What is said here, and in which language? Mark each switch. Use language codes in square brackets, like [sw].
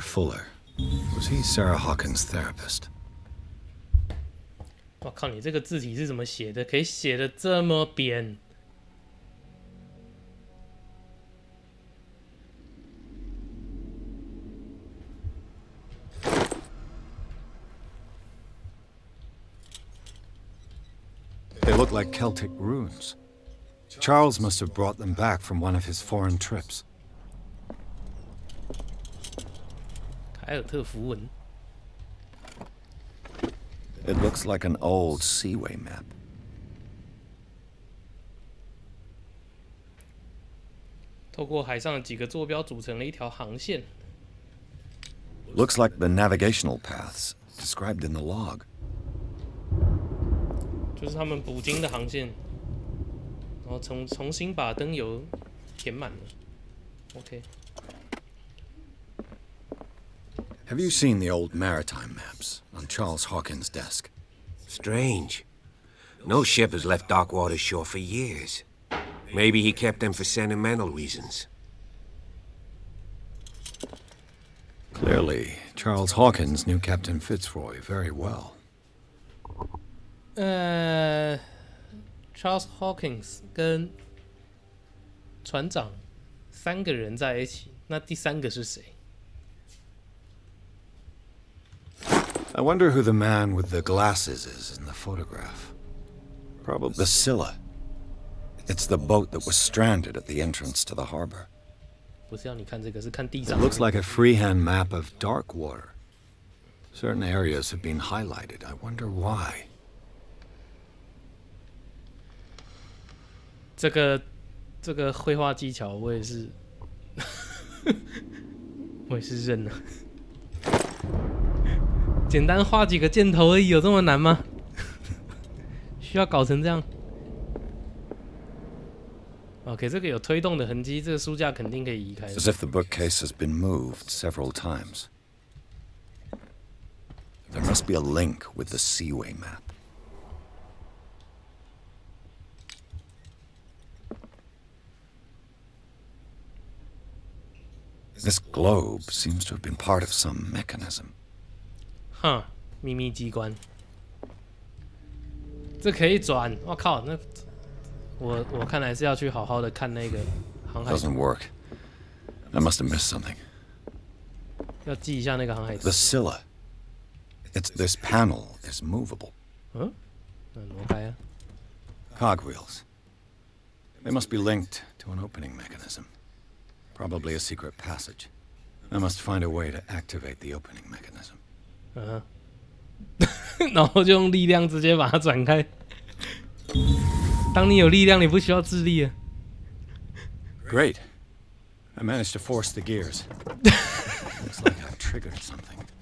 [en] Fuller, was he Sarah Hawkins' therapist? [zh] 我靠，你这个字体是怎么写的？可以写的这么扁？ [en] They look like Celtic runes. Charles must have brought them back from one of his foreign trips. [zh] 凯尔特符文。 [en] It looks like an old seaway map. [zh] 透过海上的几个坐标组成了一条航线。 [en] Looks like the navigational paths described in the log. [zh] 就是他们捕鲸的航线，然后重新把灯油填满了。 [en] OK。 Have you seen the old maritime maps on Charles Hawkins' desk? Strange. No ship has left Darkwater shore for years. Maybe he kept them for sentimental reasons. Clearly, Charles Hawkins knew Captain Fitzroy very well. [zh] Charles Hawkins 跟船长3个人在一起，那第3个是谁？ [en] I wonder who the man with the glasses is in the photograph. Probably the Scylla. It's the boat that was stranded at the entrance to the harbor. [zh] 不是要你看这个，是看地 [en] It [zh] 上。 [en] looks like a freehand map of Darkwater. Certain areas have been highlighted. I wonder why. [zh] 这个绘画技巧，我也是，我也是认了。简单画几个箭头而已，有这么难吗？需要搞成这样 ？OK， 这个有推动的痕迹，这个书架肯定可以移开。 [en] As if the bookcase has been moved several times. There must be a link with the Seaway map. This globe seems to have been part of some mechanism. [zh] 哼，秘密机关，这可以转。我靠，那我看来是要去好好的看那个航海。 [en] Doesn't work. I must have missed something. [zh] 要记一下那个航海图。 [en] The Scylla. This panel is movable. [zh] 嗯，挪开啊。 [en] Cogwheels. They must be linked to an opening mechanism. Probably a secret passage. I must find a way to activate the opening mechanism. [zh] 然后就用力量直接把它转开。当你有力量，你不需要智力啊。 [en] Great. I managed to force the gears. Looks like I've triggered something.